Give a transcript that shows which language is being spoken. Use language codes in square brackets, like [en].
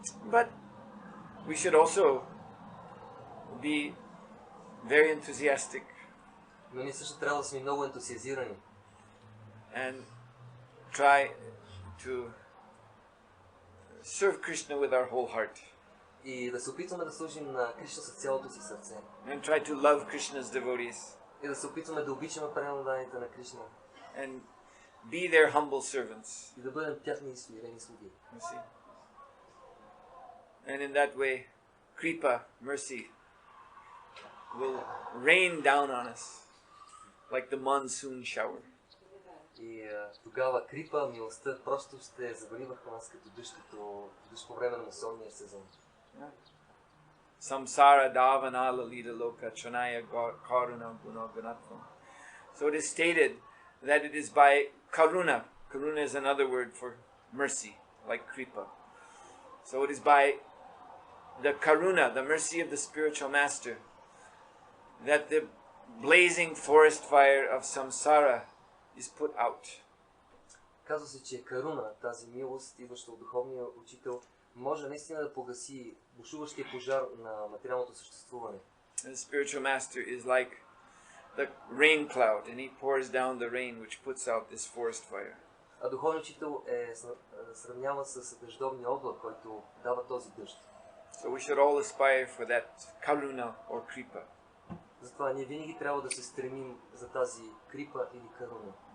[en] But we should also be very enthusiastic [bg] Но ние също трябва да сме много ентусиазирани. [en] and try to serve Krishna with our whole heart. [bg] И да се опитваме да служим на Кришна с цялото си сърце. [en] And try to love Krishna's devotees [bg] И да се опитваме да обичаме преданните на Кришна. [en] and be their humble servants. [bg] И да бъдем тяхни смирени слуги. [en] You see? And in that way, Kripa, mercy, will rain down on us like the monsoon shower. [bg] И тогава Крипа, милостта, просто ще завали върху нас като дъжд по време на мусонния сезон. [sa] Samsara davana lalita loka chanaya karuna guna gunatvam. [en] So it is stated that it is by karuna. Karuna is another word for mercy, like kripa. So it is by the karuna, the mercy of the spiritual master, that the blazing forest fire of samsara is put out. [bg] Казва се, че каруна, тази милост, идваща от духовния учител, може наистина да погаси бушуващия пожар на материалното съществуване. [en] The spiritual master is like the rain cloud, and he pours down the rain which puts out this forest fire. [bg] А духовният учител е сравняван с дъждовния облак, който дава този дъжд. [en] So we should all aspire for that karuna or kripa. [bg] Затова ние винаги трябва да се стремим за тази крипа или каруна.